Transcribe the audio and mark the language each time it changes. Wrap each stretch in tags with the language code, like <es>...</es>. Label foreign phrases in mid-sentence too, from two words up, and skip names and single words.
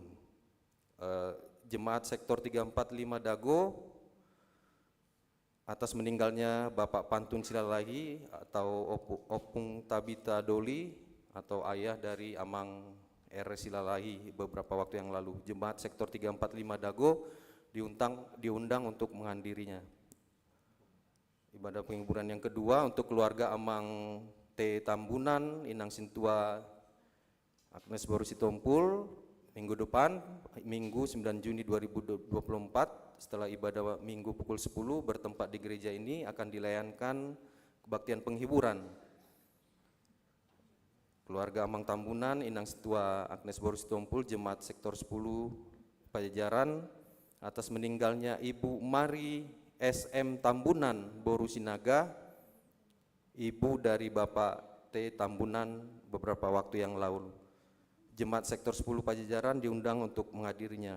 <id>Jemaat sektor 345 Dago atas meninggalnya Bapak Pantun Silalahi atau Opung Tabita Doli atau ayah dari Amang R. Silalahi beberapa waktu yang lalu. Jemaat sektor 345 Dago diundang untuk menghadirinya. Ibadah penghiburan yang kedua untuk keluarga Amang T. Tambunan, Inang Sintua Agnes Borusitompul, minggu depan, Minggu 9 Juni 2024, setelah ibadah Minggu pukul 10 bertempat di gereja ini akan dilayankan kebaktian penghiburan. Keluarga Amang Tambunan, Inang Sintua Agnes Borusitompul, Jemaat Sektor 10 Pajajaran, atas meninggalnya Ibu Mari SM Tambunan Borusinaga, ibu dari Bapak T. Tambunan beberapa waktu yang lalu. Jemaat Sektor 10 Pajajaran diundang untuk menghadirinya.</id>